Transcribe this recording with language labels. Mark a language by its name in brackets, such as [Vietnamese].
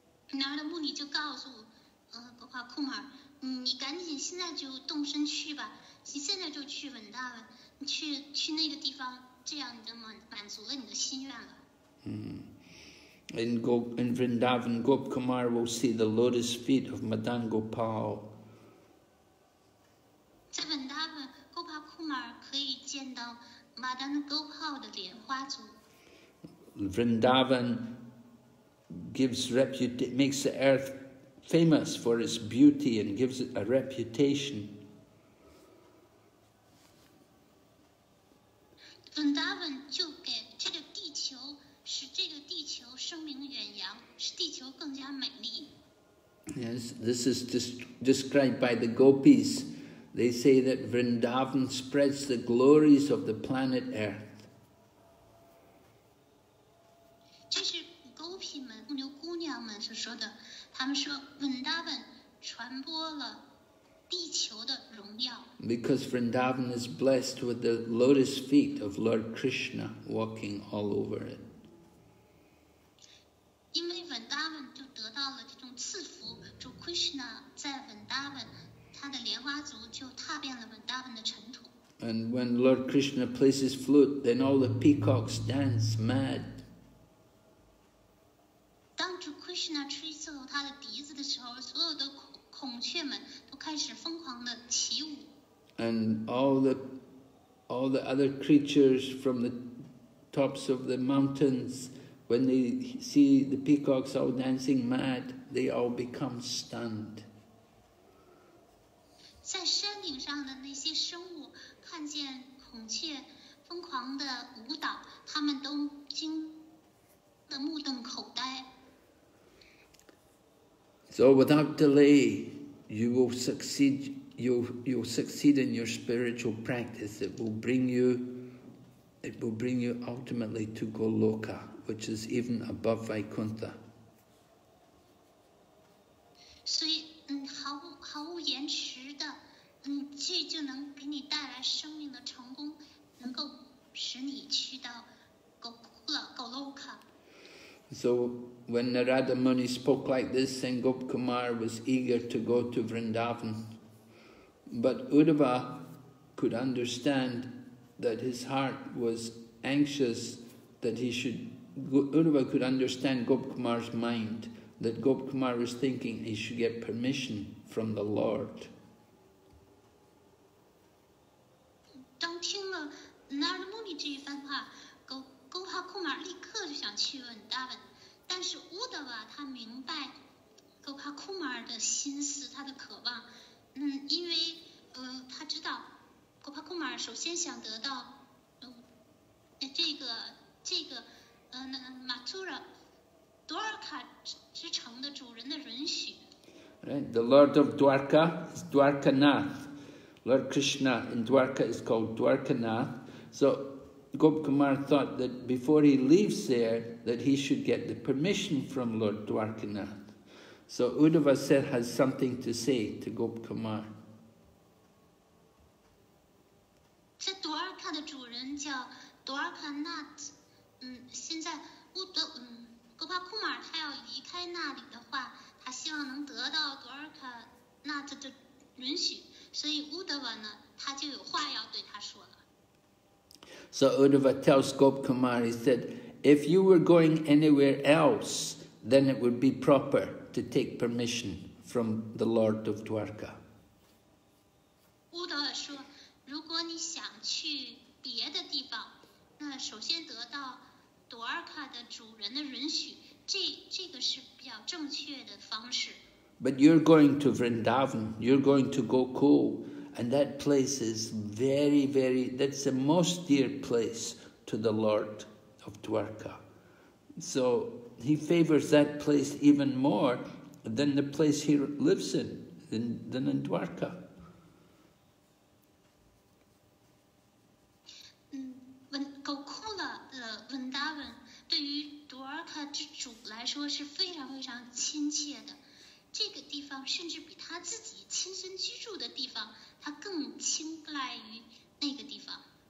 [Chinese] 然后呢，穆尼就告诉Gopakumar，你赶紧现在就动身去吧，你现在就去稳大了，你去那个地方，这样你就满足了你的心愿了。 [English] In Vrindavan, Gopakumar will see the lotus feet of Madan Gopal. [Chinese] 在稳大文，Gopakumar可以见到Madan Gopal 的莲花足。 [English] Vrindavan makes the earth famous for its beauty and gives it a reputation. [Chinese] 稳大文就给这个地球，使这个地球声名远扬，使地球更加美丽。 [English] Yes, this is described by the gopis. They say that Vrindavan spreads the glories of the planet Earth. [Chinese] 这是gopi们、牧牛姑娘们所说的。他们说，稳大文传播了地球的荣耀。 [English] Because Vrindavan is blessed with the lotus feet of Lord Krishna walking all over it. [Chinese] 因为稳大文就得到了这种赐福，主 Krishna 在稳大文，他的莲花足就踏遍了稳大文的尘土。 [English] And when Lord Krishna plays his flute, then all the peacocks dance mad. [Chinese] 当主 Krishna 吹奏他的笛子的时候，所有的孔雀们都开始疯狂的起舞。 [English] And all the other creatures from the tops of the mountains, when they see the peacocks all dancing mad, they all become stunned. [Chinese] 在山顶上的那些生物看见孔雀疯狂的舞蹈，他们都惊得目瞪口呆。 [English] So without delay, you will succeed. You'll succeed in your spiritual practice. It will bring you ultimately to Goloka, which is even above Vaikuntha. [Chinese] 所以，毫无延迟的，这就能给你带来生命的成功，能够使你去到Goloka。 [English] So when Narada Muni spoke like this, then Gopakumar was eager to go to Vrindavan. But Uddhava could understand that his heart was anxious, that he should... Uddhava could understand Gopakumar's mind, that Gopakumar was thinking he should get permission from the Lord. [Chinese] 当听了 Narada Muni 这一番话，Gopakumar 立刻就想去稳大文，但是Uddhava他明白 Gopakumar 的心思，他的渴望，因为他知道 Gopakumar 首先想得到这个Mathura Dwarka 之城的主人的允许。 [English] Right? The Lord of Dwarka is Dwarkanath. Lord Krishna in Dwarka is called Dwarkanath. So Gopakumar thought that before he leaves there, that he should get the permission from Lord Dwarkanath. So Uddhava has something to say to Gopakumar. [Chinese] 这 Dwarka 的主人叫 Dwarkanath。现在Gopakumar 他要离开那里的话，他希望能得到 Dwarkanath 的允许，所以 Uddhava 呢，他就有话要对他说了。 [English] So Uddhava tells Gopakumar, he said, if you were going anywhere else, then it would be proper to take permission from the Lord of Dwarka. [Chinese] Uddhava 说，如果你想去别的地方，那首先得到 Dwarka 的主人的允许，这个是比较正确的方式。 [English] But you're going to Vrindavan, you're going to Gokul, and that place is very, very, that's the most dear place to the Lord of Dwarka. So he favors that place even more than the place he lives in, than in Dwarka. [Chinese] Gokula 的稳大文对于 Dwarka 之主来说是非常非常亲切的。这个地方甚至比他自己亲身居住的地方，他更青睐于那个地方。